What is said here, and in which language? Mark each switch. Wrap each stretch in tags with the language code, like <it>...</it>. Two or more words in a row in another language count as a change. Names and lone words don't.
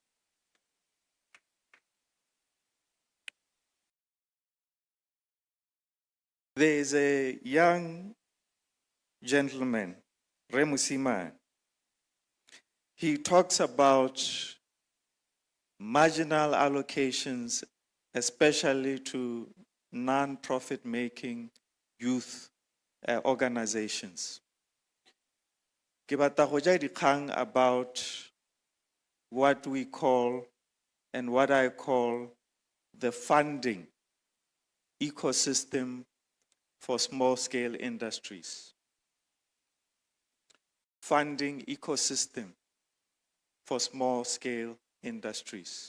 <en>There is a young gentleman, Remusima. He talks about marginal allocations, especially to non-profit making youth organizations.</en> <tn>Ke batla go ja dikgang</tn> <en>about what we call and what I call the funding ecosystem for small-scale industries. Funding ecosystem for small-scale industries.</en>